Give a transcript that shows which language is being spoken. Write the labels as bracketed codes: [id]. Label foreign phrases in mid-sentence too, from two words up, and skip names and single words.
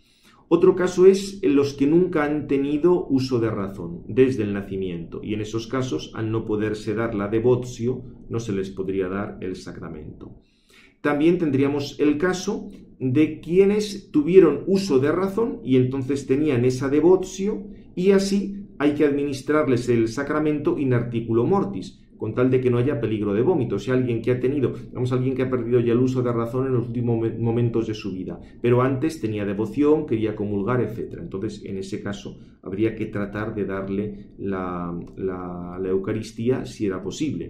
[es] Otro caso es en los que nunca han tenido uso de razón desde el nacimiento y en esos casos, al no poderse dar la devotio, no se les podría dar el sacramento. También tendríamos el caso de quienes tuvieron uso de razón y entonces tenían esa devotio y así hay que administrarles el sacramento [la] in articulo mortis, [es] con tal de que no haya peligro de vómito. O sea, alguien que ha tenido, alguien que ha perdido ya el uso de razón en los últimos momentos de su vida, pero antes tenía devoción, quería comulgar, etc. Entonces, en ese caso, habría que tratar de darle la Eucaristía si era posible.